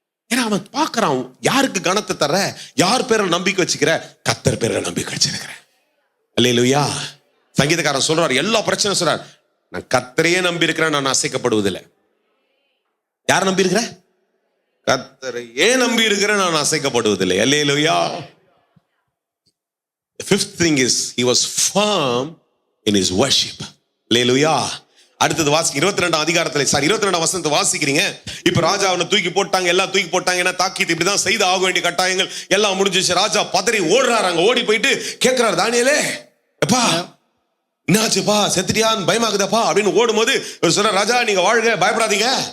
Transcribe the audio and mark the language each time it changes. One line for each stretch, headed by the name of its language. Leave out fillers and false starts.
Tamil: ஏன்னா அவன் பார்க்கறான், யாருக்கு கனத்தை தர, யார் பேரில் நம்பிக்கை வச்சுக்கிற, கர்த்தர் பேரில் நம்பிக்கை வச்சிருக்கிறேன். அல்லேலூயா. சங்கீதக்காரன் சொல்றார், எல்லா பிரச்சனை சொல்றார், நான் கர்த்தரையே நம்பி இருக்கிறேன், நான் அசைக்கப்படுவதில்லை. யார் நம்பி இருக்கிற? கர்த்தரையே நம்பி இருக்கிறேன், நான் அசைக்கப்படுவதில்லை. அல்லேலூயா.
English: The fifth thing is he was firm in his worship.
Tamil: அல்லேலூயா. அடுத்தது வாசி 22ஆம் அதிகாரத்துல 22ஆம் வசனத்தை வாசிக்கிறீங்க. இப்ப ராஜா அவனை தூக்கி போட்டாங்க, எல்லாம் தூக்கி போட்டாங்க. ஏன்னா தாக்கீது இப்படிதான் செய்து ஆக வேண்டிய கட்டாயங்கள் எல்லாம் முடிஞ்சிச்சு. ராஜா பதறி ஓடுறாரு. அங்க ஓடி போயிட்டு கேட்கிறாரு, தானியேலே எப்பா என்னாச்சுப்பா, செத்துட்டியான்னு பயமாகுதப்பா அப்படின்னு ஓடும்போது ஒரு சொல்ற, ராஜா நீங்க வாழ்க, பயப்படாதீங்க,